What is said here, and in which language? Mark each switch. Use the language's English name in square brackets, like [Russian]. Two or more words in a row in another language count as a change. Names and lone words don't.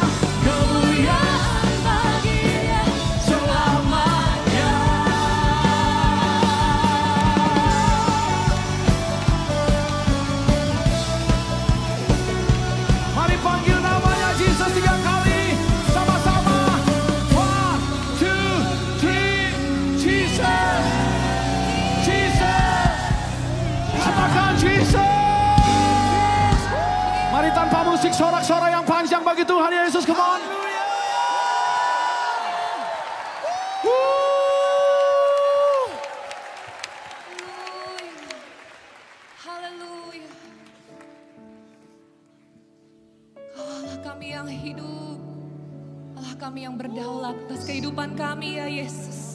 [Indonesian] Kemuliaan bagi Dia selamanya. Mari panggil namanya Jesus 3 kali sama-sama. 1, 2, 3, Jesus. Jesus. Katakan Jesus. Mari tanpa musik sorak-sorai yang panjang bagi Tuhan Yesus. [English] Come on. [Indonesian] Haleluya. Allah kami yang hidup, Allah kami yang berdaulat atas kehidupan kami ya Yesus.